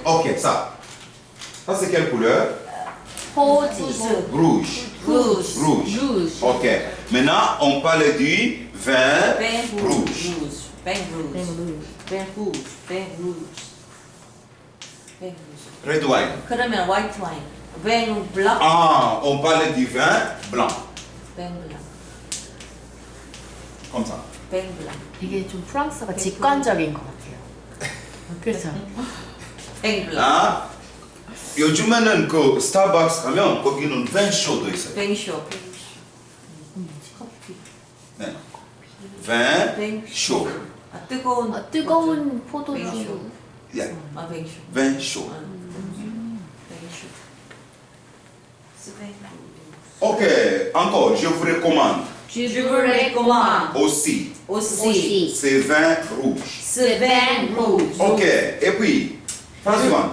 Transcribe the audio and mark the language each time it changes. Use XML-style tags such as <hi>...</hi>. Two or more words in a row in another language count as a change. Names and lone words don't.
<fr>Ok, ça. Ça, c'est quelle couleur? 호지. Rouge. rouge. Rouge. rouge. Ok. Maintenant, on parle du vin Vin rouge. Vin rouge. Vin rouge. Vin rouge. vin</fr> <en>Red wine.</en> <ko>그러면</ko> <en>white wine.</en> <fr>vin blanc. Ah, on parle du vin blanc. vin blanc. Comme ça. vin blanc.</fr> <ko>되게 좀 프랑스가 직관적인 것 같아요. 그렇죠.</ko> <fr>vin blanc.</fr> <ko>아, 요즘에는 그 스타벅스 가면 거기는</ko> <fr>vin chaud</fr> <ko>도 있어요.</ko> <fr>vin chaud.</fr> <ko>네. vin</ko> <fr>vin chaud.</fr> <ko>아, 뜨거운. 뜨거운 포도주.</ko> <en>Yeah.</en> <ko>아,</ko> <fr>vin chaud. vin chaud. vin chaud. C'est vin chaud. Ok, encore, je vous recommande Je vous recommande aussi aussi ces vins rouges. ce vin rouge. Ok, et puis, phrase suivante.</fr>